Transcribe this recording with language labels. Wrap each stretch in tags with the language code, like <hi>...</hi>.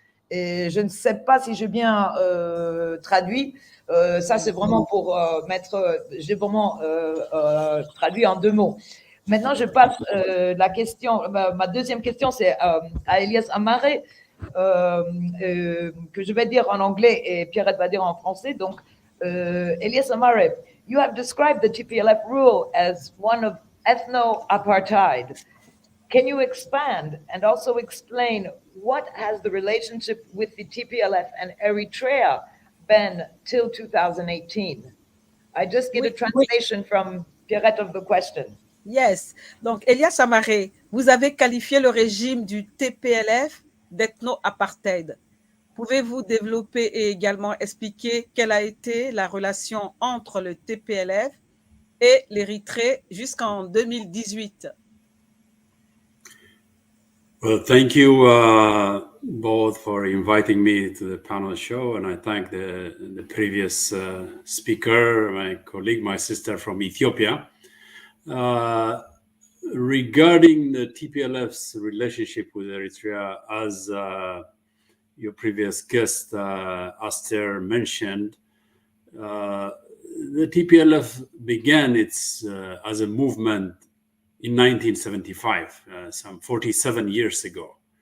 <fr>Et je ne sais pas si j'ai bien traduit. Ça, c'est vraiment pour j'ai vraiment traduit en 2 mots. Maintenant, je passe la question. Ma deuxième question, c'est à Elias Amaré, que je vais dire en anglais et Pierrette va dire en français.</fr> <en>Donc, Elias Amaré, you have described the Tplf rule as one of ethno-apartheid. Can you expand and also explain what has the relationship with the Tplf and Eritrea been till 2018? I just get a translation from Pierrette of the question. Yes.</en> <fr>Donc, Elias Amaré, vous avez qualifié le régime du Tplf d'ethno-apartheid. Pouvez-vous développer et également expliquer quelle a été la relation entre le Tplf et l'Érythrée jusqu'en 2018?</fr> <en>Well, thank you both for inviting me to the panel show, and I thank the previous speaker, my colleague, my sister from Ethiopia. Regarding the TPLF's relationship with Eritrea, as your previous guest, Aster, mentioned, the TPLF began its as a movement in 1975, some 47 years ago.</en>